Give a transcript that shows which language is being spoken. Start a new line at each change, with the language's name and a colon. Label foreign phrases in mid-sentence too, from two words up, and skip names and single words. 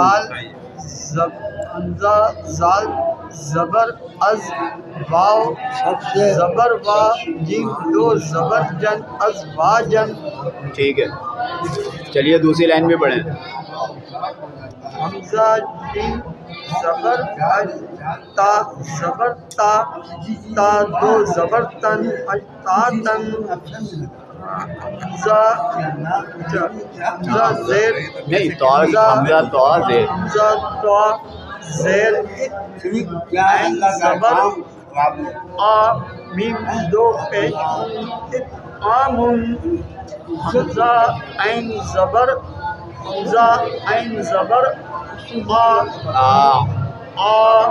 Urdu: زال حمزہ زال زبر از واو سب سے زبر وا جیم دو زبر جن از وا جن ٹھیک ہے، چلیے دوسری لائن بھی پڑھیں۔ حمزہ جیم زبر اج تا زبر تا تا دو زبر تن اج تا تن حمزہ حمزہ زیر نہیں تو حمزہ تو دے حمزہ تو زیر عین زبر آ میم دو پیش عام حمزہ عین زبر حمزہ عین زبر آ